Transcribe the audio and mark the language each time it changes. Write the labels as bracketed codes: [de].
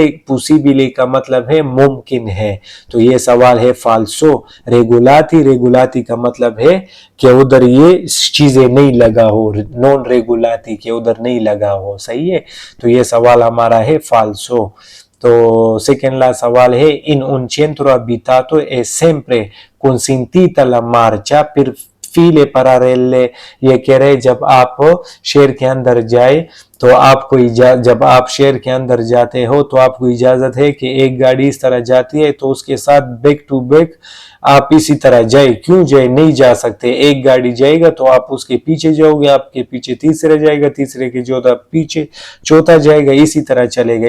[hi] possibile का मतलब है मुमकिन है। तो ये सवाल है फाल्सो। रेगुलाती का मतलब है कि उधर ये चीजें नहीं लगा हो, नॉन रेगुलाती के उधर नहीं लगा हो, सही है। तो ये सवाल हमारा है फाल्सो। तो सेकेंड लास्ट सवाल है [it] इन un centro abitato è sempre consentita la marcia per file parallele। [hi] ये कह रहे जब आप शहर के अंदर जाए तो आपको जब आप शहर के अंदर जाते हो तो आपको इजाजत है कि एक गाड़ी इस तरह जाती है तो उसके साथ बैक टू बैक आप इसी तरह जाए। क्यों जाए, नहीं जा सकते। एक गाड़ी जाएगा तो आप उसके पीछे जाओगे, आपके पीछे तीसरा जाएगा, तीसरे के पीछे चौथा जाएगा, इसी तरह चलेगा।